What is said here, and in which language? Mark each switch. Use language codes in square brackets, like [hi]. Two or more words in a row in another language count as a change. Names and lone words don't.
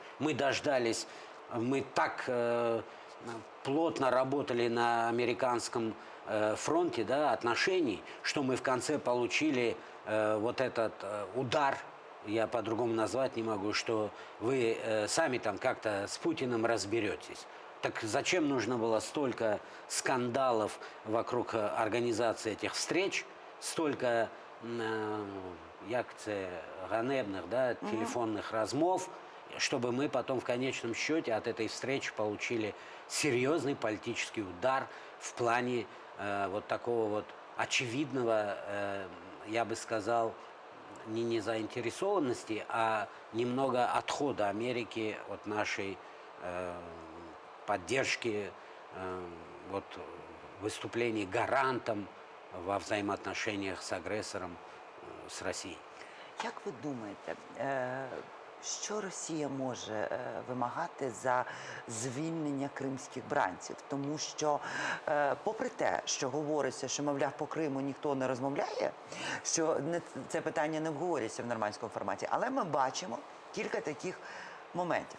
[ru] Мы дождались, мы так плотно работали на американском фронте, да, отношений, что мы в конце получили вот этот удар, я по-другому назвать не могу, что вы сами там как-то с Путиным разберетесь. Так зачем нужно было столько скандалов вокруг организации этих встреч, столько [uk] як це ганебных, [ru] да, телефонных размов, чтобы мы потом в конечном счете от этой встречи получили серьезный политический удар в плане вот такого вот очевидного, я бы сказал, не незаинтересованности, а немного отхода Америки от нашей поддержки, вот, выступлений гарантом во взаимоотношениях с агрессором, с Россией. [uk] Як ви думаєте, що Росія може вимагати за звільнення кримських бранців? Тому що, попри те, що говориться, що, мовляв, по Криму ніхто не розмовляє, що це питання не обговорюється в нормандському форматі, але ми бачимо кілька таких моментів.